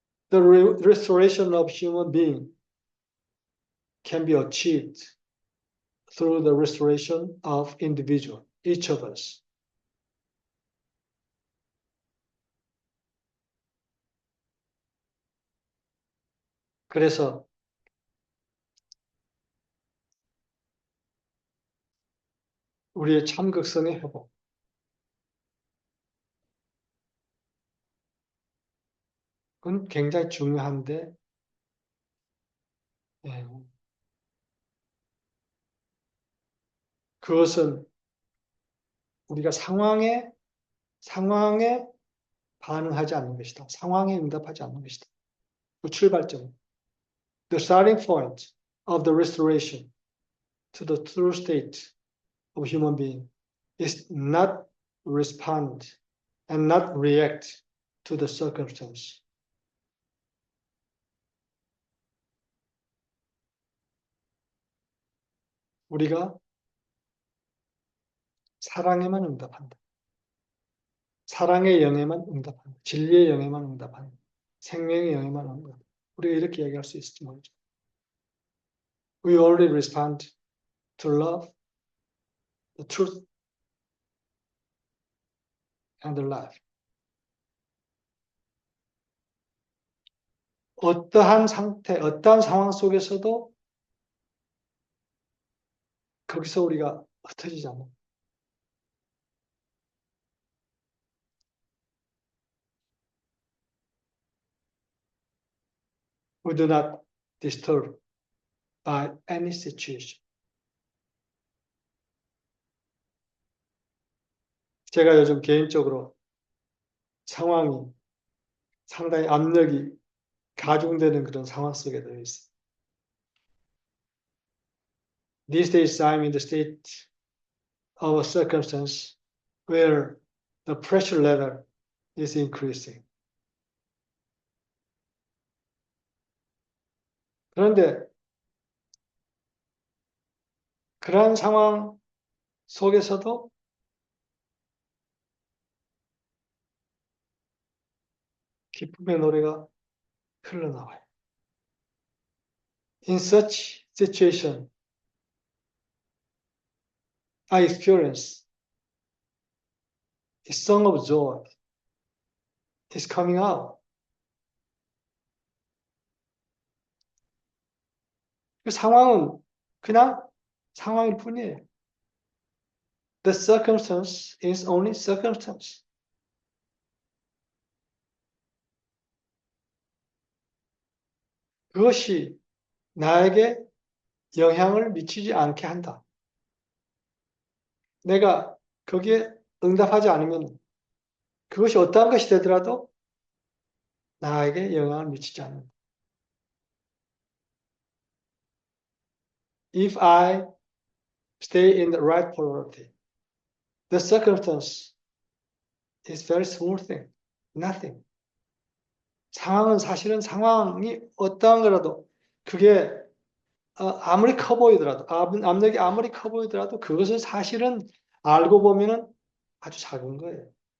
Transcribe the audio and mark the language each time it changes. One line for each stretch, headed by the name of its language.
English: The restoration of human being can be achieved through the restoration of individual, each of us.
Korean: 그래서 우리의 참극성의 회복, 그건 굉장히 중요한데, 그것은 우리가 상황에 반응하지 않는 것이다. 상황에 응답하지 않는 것이다. 그 출발점.
English: The starting point of the restoration to the true state of human being is not respond and not react to the circumstance.
Korean: 우리가 사랑에만 응답한다. 사랑의 영에만 응답한다. 진리의 영에만 응답한다. 생명의 영에만 응답한다. 우리가 이렇게 얘기할 수 있을지 모르죠.
English: We only respond to love, the truth, and the life.
Korean: 어떠한 상태, 어떠한 상황 속에서도 거기서 우리가 흩어지지 않아.
English: We do not disturb by any situation.
Korean: 제가 요즘 개인적으로 상황이 상당히 압력이 가중되는 그런 상황 속에 들어 있어요.
English: These days I'm in the state of a circumstance where the pressure level is increasing.
Korean: 그런데 그러한 상황 속에서도 기쁨의 노래가 흘러나와요.
English: In such situation, I experience a song of joy is coming out.
Korean: 그 상황은 그냥 상황일 뿐이에요.
English: The circumstance is only circumstance. 그
Korean: 그것이 나에게 영향을 미치지 않게 한다. 내가 거기에 응답하지 않으면 그것이 어떠한 것이 되더라도 나에게 영향을 미치지 않는다.
English: If I stay in the right polarity, the circumstance is very small thing, nothing.
Korean: 상황은 사실은 상황이 어떠한 거라도 그게 아무리 커 보이더라도 압력이 아무리 커 보이더라도 그것은 사실은 알고 보면은 아주 작은 거예요.